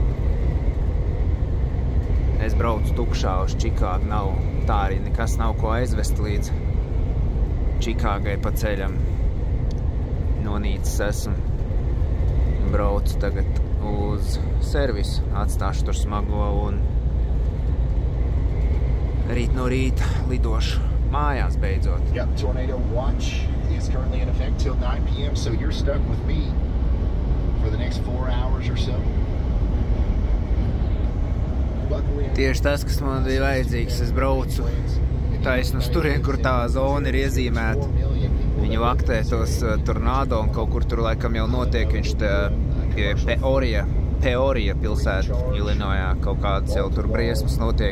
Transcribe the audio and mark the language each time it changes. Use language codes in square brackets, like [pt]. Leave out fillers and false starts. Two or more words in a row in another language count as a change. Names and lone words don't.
[lv] Es braucu tukšā uz Čikāgu, tā arī nekas nav ko aizvest līdz Čikāgai pa ceļam. Nonīcis esmu. Braucu tagad uz servisu, atstāšu tur smago un rīt no rīta lidošu mājās beidzot. [en] Yep, tornado watch is currently in effect till 9 p.m. So you're stuck with me for the next 4 hours or so. [lv] Tieši tas, kas man bija vajadzīgs, es braucu taisnu uz turien, kur tā zona ir iezīmēta. Viņi vaktē tos tornado un kaut kur tur laikam jau notiek, viņš pie Peorija pilsēta Ilinojā, kaut kādas jau tur briesmas notiek.